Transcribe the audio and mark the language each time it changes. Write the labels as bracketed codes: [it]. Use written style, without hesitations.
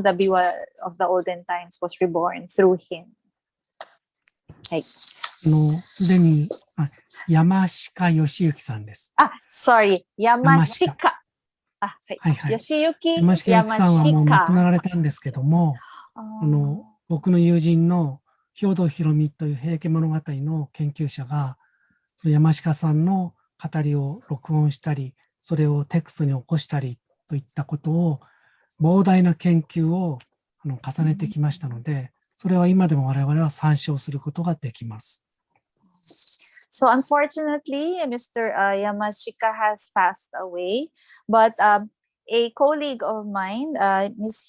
[en] The biwa of the olden times was reborn through him. [ja] はい。すでに山鹿義行さんです。 [en] sorry、 [ja] 山鹿。はいはい。義行山鹿義行さんはもう亡くなられたんですけども、僕の友人の兵藤博美という平家物語の研究者が、山鹿さんの語りを録音したり、それをテクストに起こしたりといったことを、膨大な研究を重ねてきましたので、それは今でも我々は参照することができます。 [en] So unfortunately, Mr. Yamashika has passed away, but a colleague of mine, Ms.